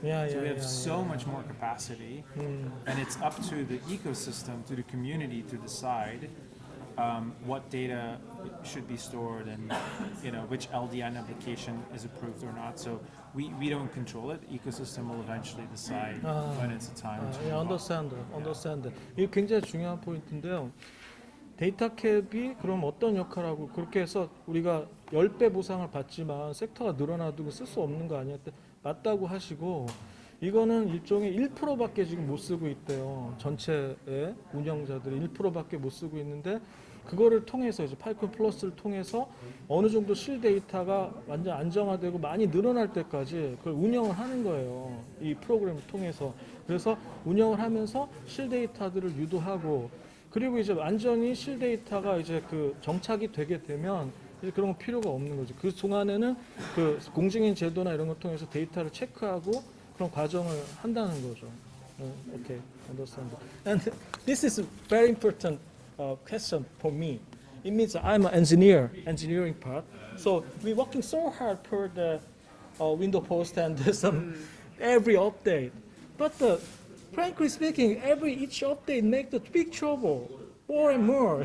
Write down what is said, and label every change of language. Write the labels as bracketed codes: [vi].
[en] So we have so much more capacity, and it's up to the ecosystem, to the community to decide what data should be stored and which LDN application is approved or not. So we don't control it. The ecosystem will eventually decide when it's a time to move on. understand. [ko] 이게 굉장히 중요한 포인트인데요. 데이터 캡이 그럼 어떤 역할하고 그렇게 해서 우리가 10배 보상을 받지만 섹터가 늘어나도 쓸 수 없는 거 아니야? 맞다고 하시고 이거는 일종의 1%밖에 지금 못 쓰고 있대요. 전체의 운영자들이 1%밖에 못 쓰고 있는데 그거를 통해서 이제 파일코인 플러스를 통해서 어느 정도 실 데이터가 완전 안정화되고 많이 늘어날 때까지 그걸 운영을 하는 거예요. 이 프로그램을 통해서. 그래서 운영을 하면서 실 데이터들을 유도하고 그리고 이제 완전히 실 데이터가 이제 그 정착이 되게 되면 이제 그런 거 필요가 없는 거죠. 그 동안에는 그 공증인 제도나 이런 걸 통해서 데이터를 체크하고 그런 과정을 한다는 거죠. [en] Okay, understand. And this is very important question for me. It means I'm an engineering part. So we're working so hard for the window post and some every update. But frankly speaking, each update makes the big trouble more and more.